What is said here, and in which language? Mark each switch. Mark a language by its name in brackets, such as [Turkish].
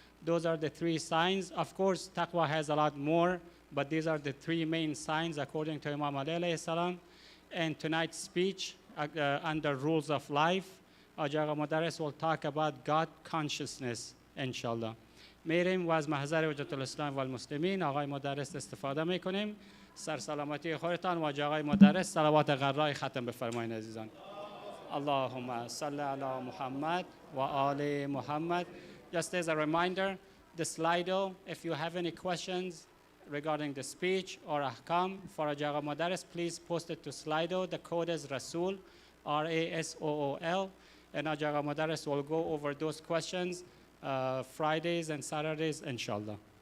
[English] Those are the 3 signs. Of course, taqwa has a lot more, but these are the 3 main signs according to Imam Ali alayhi salam. And tonight's speech under rules of life, Ajaga Mudarris will talk about God consciousness, inshallah. [Persian] میریم و از محضر وجهت الاسلام و المسلمین آقای مدرس استفاده میکنیم. سرسلامتی خودتان و آقای مدرس صلوات غرای ختم بفرمایید عزیزان. [Arabic] اللهم صل علی محمد و آل محمد. [English] Just as a reminder, the Slido, if you have any questions regarding the speech or ahkam for Ajaga Mudarris, please post it to Slido. The code is Rasool, R-A-S-O-O-L, and Ajaga Mudarris will go over those questions Fridays and Saturdays, inshallah.